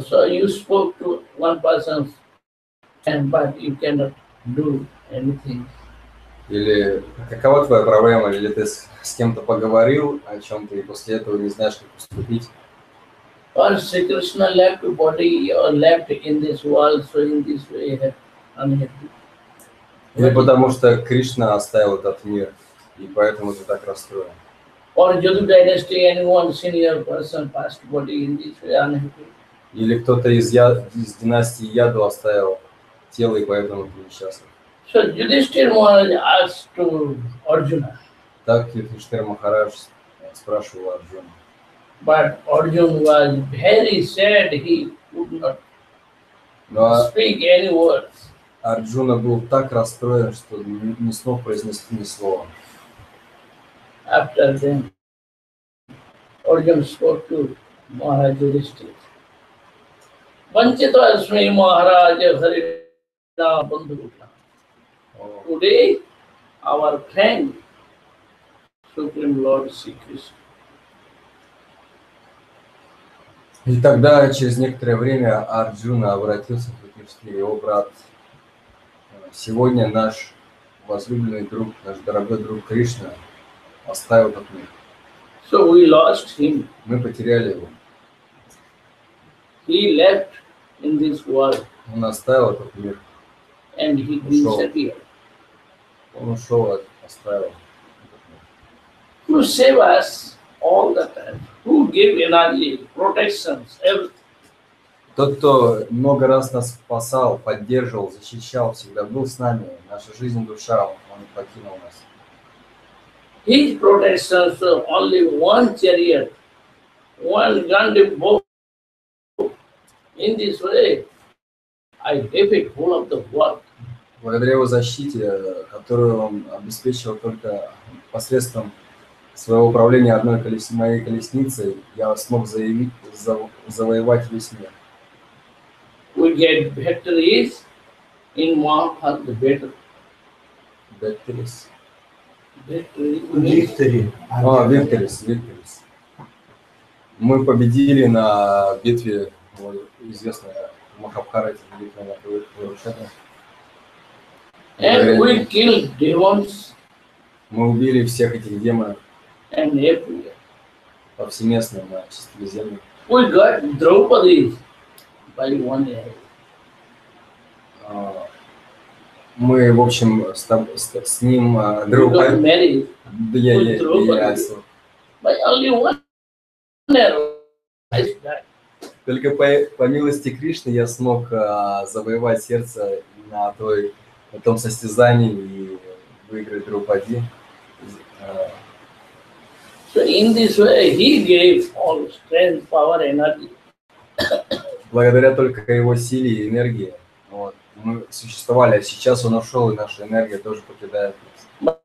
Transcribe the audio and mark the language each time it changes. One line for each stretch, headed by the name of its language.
English: So you spoke to one person, but you cannot do anything.
Russian: Или какова твоя проблема? Или ты с кем-то поговорил о чем-то, и после этого не знаешь, как поступить?
English: Or Sri Krishna left body or left in this world, so in this way unhappy.
Russian: Или потому что Кришна оставил этот мир, и поэтому ты так расстроен.
English: Or Yadu dynasty, anyone senior person passed body in this way unhappy.
Russian: Или кто-то из династии Яду оставил тело, и поэтому ты несчастлив.
English: So Yudhishthira Maharaj asked to Arjuna,
Russian: Так Юдхиштхира Махарадж спрашивал Арджуна.
English: but Arjuna was very sad, he could not
Russian: Но
English: speak any words.
Russian: Арджуна был так расстроен, что не смог произнести ни слова.
English: After then, Arjuna spoke to Maharaj Yudhishthira.
Sanskrit: Vanchito asmi Maharaj Harina Bandhu.
English: Today, our friend, Supreme Lord Sri Krishna.
Russian: И тогда, через некоторое время, Арджуна обратился к Юдхиштхире: его брат, сегодня наш возлюбленный друг, наш дорогой друг Кришна оставил этот мир.
English: So we lost him.
Russian: Мы потеряли его.
English: He left in this world
Russian: Он оставил этот мир.
English: and he disappeared.
Russian: Он ушел, оставил этот мир.
English: To save us all the time, who give energy, protections, everything.
Russian: Тот, кто много раз нас спасал, поддерживал, защищал, всегда был с нами, наша жизнь, душа, он покинул нас.
English: His protections are only one chariot, one gun bow. In this way, I defeat whole of the world.
Russian: Благодаря его защите, которую он обеспечил только посредством своего управления одной моей колесницей, я смог завоевать весь мир.
English: We get victories in Mahabharata battle. Victories. Виктори. Victories.
Russian: Мы победили на битве, известной Махабхарате, битве на Курукшетре.
English: And we killed demons
Russian: Мы убили всех этих демонов
English: and everywhere.
Russian: повсеместно на чистую землю.
English: We got Draupadi by one day.
Russian: Мы, в общем, с ним
English: We got married by only one arrow.
Russian: Только по милости Кришны я смог завоевать сердце на том состязании и выиграть Draupadi.
English: So in this way, he gave all strength, power, energy.
Russian: благодаря только его силе и энергии вот, мы существовали, а сейчас он ушел, и наша энергия тоже покидает нас.